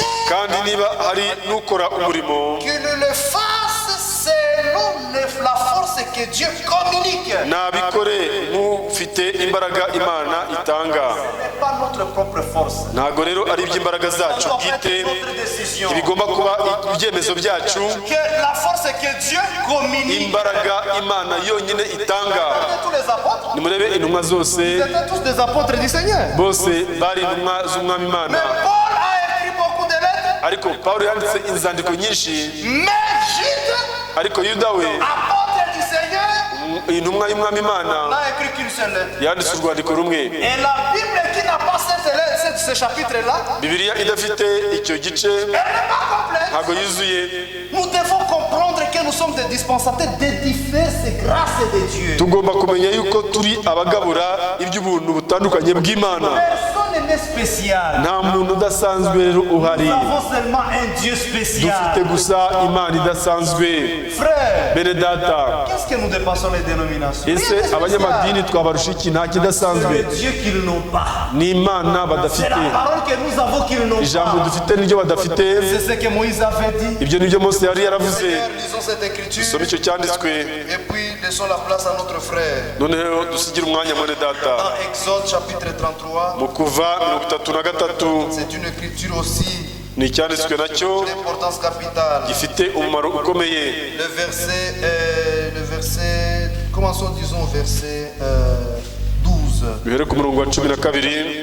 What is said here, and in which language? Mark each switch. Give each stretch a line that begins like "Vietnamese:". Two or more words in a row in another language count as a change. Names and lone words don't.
Kinyarwanda: Kandi niba hari n'ukora umurimo,
French: qu'il le fasse selon la force que Dieu communique.
Kinyarwanda: nabikore nk'ufite imbaraga Imana itanga.
French: Ce n'est pas notre propre force.
Kinyarwanda: Ntabwo rero ari iby'imbaraga
French: Ça
Kinyarwanda: zacu
French: doit être
Kinyarwanda: bwite,
French: notre décision.
Kinyarwanda: ibigomba kuba ibyemezo byacu,
French: Que la force que Dieu communique.
Kinyarwanda: imbaraga Imana yonyine itanga.
French: Regardez tous les apôtres.
Kinyarwanda: Nimurebe intumwa zose,
French: Ils étaient tous des apôtres du Seigneur.
Kinyarwanda: bose bari intumwa z'Umwami
French: Mais
Kinyarwanda: Imana,
French: Paul a écrit beaucoup de lettres.
Kinyarwanda: ariko Pawulo yanditse inzandiko nyinshi,
French: Mais Jude,
Kinyarwanda: ariko Yuda we,
French: apôtre du Seigneur,
Kinyarwanda: intumwa y'Umwami Imana,
French: n'a écrit qu'une seule lettre.
Kinyarwanda: yanditse urwandiko rumwe.
French: Et la Bible qui n'a pas cette lettre, ce chapitre-là,
Kinyarwanda: bibiliya idafite icyo gice
French: elle n'est pas complète.
Kinyarwanda: ntabwo yuzuye.
French: Nous devons comprendre que nous sommes des dispensateurs de diverses grâces de Dieu.
Kinyarwanda: Tugomba kumenya yuko turi abagabura iby'ubuntu butandukanye bw'Imana.
French: Personne n'est spécial.
Kinyarwanda: Nta muntu udasanzwe rero uhari,
French: Nous avons seulement un Dieu spécial.
Kinyarwanda: dufite gusa Imana idasanzwe.
French: Frère,
Kinyarwanda: Bene data,
French: qu'est-ce que nous dépassons les dénominations?
Kinyarwanda: ese abanyamadini twabarusha iki? Nta
French: C'est
Kinyarwanda: kidasanzwe,
French: le Dieu qu'ils n'ont pas.
Kinyarwanda: ni Imana
French: C'est
Kinyarwanda: badafite.
French: la parole que nous avons qu'ils n'ont
Kinyarwanda: Ijambo
French: pas.
Kinyarwanda: dufite niryo badafite.
French: C'est ce que Moïse avait dit.
Kinyarwanda: Ibyo nibyo Mose yari yaravuze.
French: Seigneur, lisons cette écriture
Kinyarwanda: Some icyo cyanditswe,
French: et puis laissons la place à notre frère.
Kinyarwanda: noneho dusigire umwanya mwene data.
French: Dans Exode chapitre 33,
Kinyarwanda: Mu Kuva 33
French: c'est une écriture aussi
Kinyarwanda: ni icyanditswe nacyo
French: d'importance capitale.
Kinyarwanda: gifite umumaro ukomeye.
French: Le verset, commençons disons au verset 12.
Kinyarwanda: Bihere ku murongo wa 12.